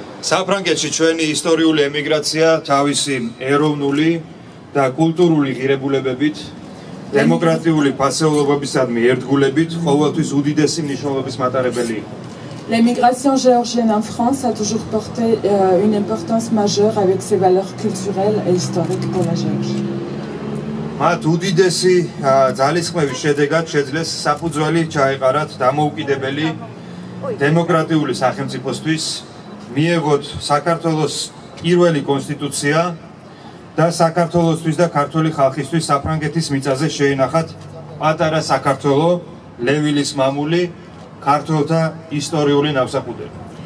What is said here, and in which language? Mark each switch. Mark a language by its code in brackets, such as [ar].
[ka] საფრანგეთში ჩვენი ისტორიული ემიგრაცია თავისი ეროვნული და კულტურული ღირებულებებით, დემოკრატიული ფასეულობებისადმი ერთგულებით ყოველთვის უდიდესი მნიშვნელობის მატარებელი იყო. [fr] L'émigration géorgienne en France a toujours porté une importance majeure avec ses valeurs culturelles et historiques pour la Géorgie. [ka] მათ უდიდესი ძალისხმევის შედეგად შეძლეს საფუძველი ჩაეყარათ დამოუკიდებელი დემოკრატიული სახელმწიფოსთვის, მიეღოთ საქართველოს პირველი კონსტიტუცია და საქართველოსთვის და ქართული ხალხისთვის საფრანგეთის მიწაზე შეინახათ პატარა საქართველო, ლევილის მამული, ქართველთა ისტორიული ნავსაყუდელი.